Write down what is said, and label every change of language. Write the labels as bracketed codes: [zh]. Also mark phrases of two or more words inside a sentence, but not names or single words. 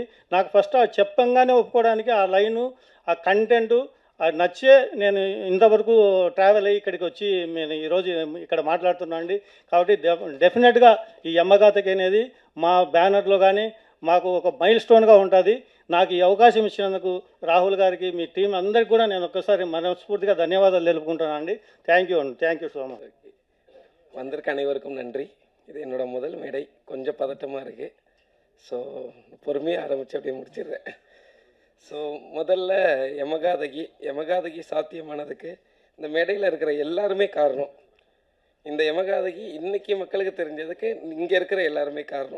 [te] నాకు ఫస్ట్ చెప్పంగానే ఒప్పుకోవడానికి ఆ లైను, ఆ కంటెంటు నచ్చే నేను ఇంతవరకు ట్రావెల్ అయ్యి ఇక్కడికి వచ్చి నేను ఈరోజు ఇక్కడ మాట్లాడుతున్నాను అండి. కాబట్టి డెఫినెట్గా ఈ యమ్మగాథకి అనేది మా బ్యానర్లో కానీ మాకు ఒక మైల్ స్టోన్గా ఉంటుంది. నాకు ఈ అవకాశం ఇచ్చినందుకు రాహుల్ గారికి, మీ టీం అందరికీ కూడా నేను ఒక్కసారి మనస్ఫూర్తిగా ధన్యవాదాలు తెలుపుకుంటున్నాను అండి. [en] Thank you so much. [ta] வந்திருக்க அனைவருக்கும் நன்றி. இது என்னோட முதல் மேடை, கொஞ்சம் பதட்டமாக இருக்குது. ஸோ பொறுமையாக ஆரம்பித்து அப்படியே முடிச்சிடுறேன். ஸோ முதல்ல யமகாதகி சாத்தியமானதுக்கு இந்த மேடையில் இருக்கிற எல்லாருமே காரணம். இந்த யமகாதகி இன்றைக்கி மக்களுக்கு தெரிஞ்சதுக்கு இங்கே இருக்கிற எல்லாருமே காரணம்.